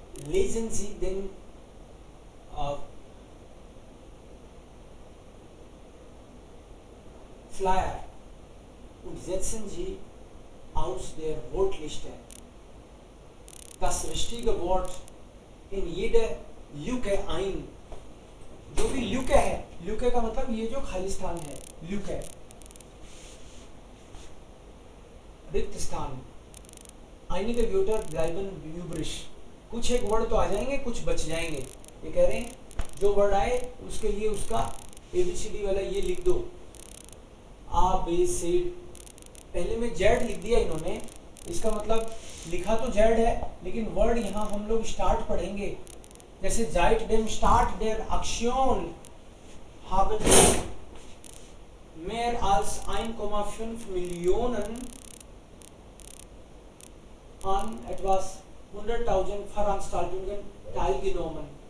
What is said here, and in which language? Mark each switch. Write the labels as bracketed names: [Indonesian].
[German] Lesen Sie den Flyer und setzen Sie aus der Wortliste das richtige Wort in jede Lücke ein। [Hindi] जो भी लुके है, लुके का मतलब ये जो खाली स्थान है, लुके, रिक्त स्थान। [German] einige Wörter bleiben übrig, [Hindi] कुछ एक वर्ड तो आ जाएंगे, कुछ बच जाएंगे। ये कह रहे हैं जो वर्ड आए उसके लिए उसका ABCD वाला ये लिख दो, A B C। पहले में जेड लिख दिया इन्होंने, इसका मतलब लिखा तो जेड है, लेकिन वर्ड यहाँ हम लोग स्टार्ट पढ़ेंगे। [German] जैसे seit dem Start der Aktion haben mehr als 1,5 Millionen an etwas 100.000 Veranstaltungen teilgenommen.